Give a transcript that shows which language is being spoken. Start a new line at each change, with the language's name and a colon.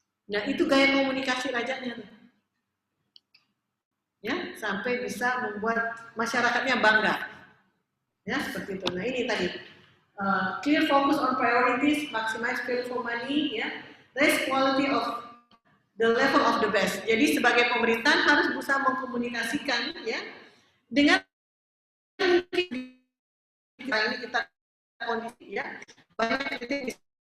Indonesian: Nah, itu gaya komunikasi rajanya. Ya, sampai bisa membuat masyarakatnya bangga. Ya, seperti itu. Nah, ini tadi.
English: Clear focus on priorities, maximize value for money, ya, raise quality of the level of the best.
Indonesian: Jadi sebagai pemerintahan harus bisa mengkomunikasikan, ya, dengan ini kita kondisi, ya, banyak titik